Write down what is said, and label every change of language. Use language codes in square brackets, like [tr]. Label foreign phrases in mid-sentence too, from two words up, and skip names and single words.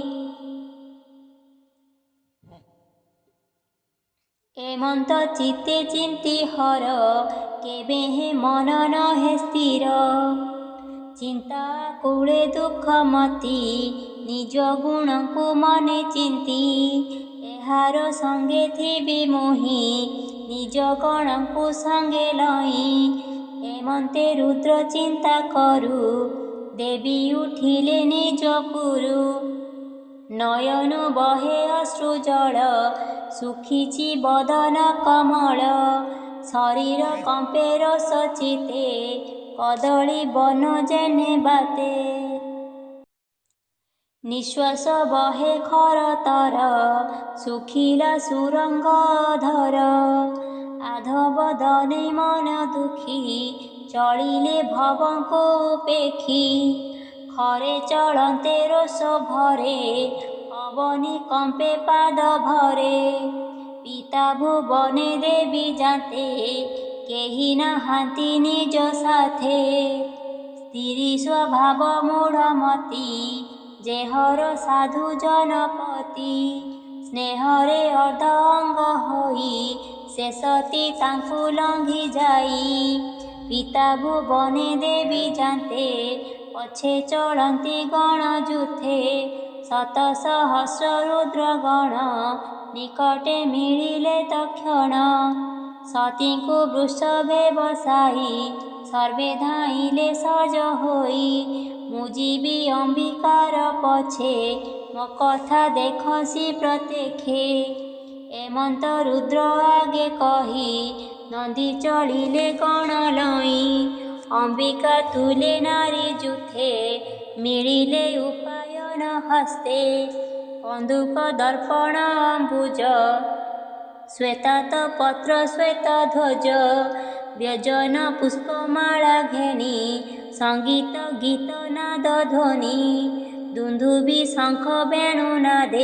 [or] ଏମନ୍ତ ଚିତ୍ତେ ଚିନ୍ତି ହର କେବେହେ ମନ ନହେ ସ୍ଥିର ଚିନ୍ତା କୂଳେ ଦୁଖ ମତି ନିଜ ଗୁଣ କୁ ମନେ ଚିନ୍ତି ଏହାର ସଙ୍ଗେ ଥିବି ମୋହି ନିଜ ଗଣ କୁ ସଙ୍ଗେ ଲଇ ଏମନ୍ତେ ରୁଦ୍ର ଚିନ୍ତା କରୁ ଦେବୀ ଉଠିଲେ ନିଜ ପୁରୁ ନୟନ ବହେ ଅଶ୍ରୁ ଜଳ ଶୁଖିଛି ବଦନ କମଳ ଶରୀର କମ୍ପେ ରସ ଚିତେ କଦଳୀ ବନ ଯେନେ ବାତେ ନିଶ୍ୱାସ ବହେ ଖର ତର ଶୁଖିଲା ସୁରଙ୍ଗ ଧର ଆଧବ ଦନେ ମନ ଦୁଖୀ ଚଳିଲେ ଭବ କୁ ପେଖି ଖରେ ଚଳତେ ରୋଷ ଭରେ ଅବନୀ କମ୍ପେ ପାଦ ଭରେ ପିତା ଭୁବନେ ଦେବୀ ଯାତେ କେହି ନାହାନ୍ତି ନିଜ ସାଥେ ସ୍ତ୍ରୀ ସ୍ୱଭାବ ମୂଢମତି ଯେହର ସାଧୁ ଜନପତି ସ୍ନେହରେ ଅର୍ଦ୍ଧ ଅଙ୍ଗ ହୋଇ ସେ ସତୀ ତାଙ୍କୁ ଲଙ୍ଘି ଯାଇ ପିତା ଭୁବନେ ଦେବୀ ଯାତେ ପଛେ ଚଳତି ଗଣ ଯୂଥେ ଶତ ସହସ୍ର ରୁଦ୍ର ଗଣ ନିକଟେ ମିଳିଲେ ତକ୍ଷଣ ସତୀ କୁ ବୃଷଭେ ବସାଇ ସର୍ବେ ଧାଇଲେ ସଜ ହୋଇ ମୁଜିବି ଅମ୍ବିକାର ପଛେ ମୋ କଥା ଦେଖସି ପ୍ରତ୍ୟକ୍ଷେ ଏମନ୍ତ ରୁଦ୍ର ଆଗେ କହି ନନ୍ଦୀ ଚଢିଲେ ଗଣ ଲଇ ଅମ୍ବିକା ତୁଲେ ନାରୀ ଯୂଥେ ମିଳିଲେ ଉପାୟନ ହସ୍ତେ କନ୍ଦୁକ ଦର୍ପଣ ଅମ୍ବୁଜ ଶ୍ୱେତାତ ପତ୍ର ଶ୍ୱେତ ଧ୍ୱଜ ବ୍ୟଜନ ପୁଷ୍ପମାଳା ଘେନି ସଙ୍ଗୀତ ଗୀତ ନାଦ ଧ୍ୱନି ଦୁନ୍ଦୁଭି ଶଙ୍ଖ ବେଣୁ ନାଦେ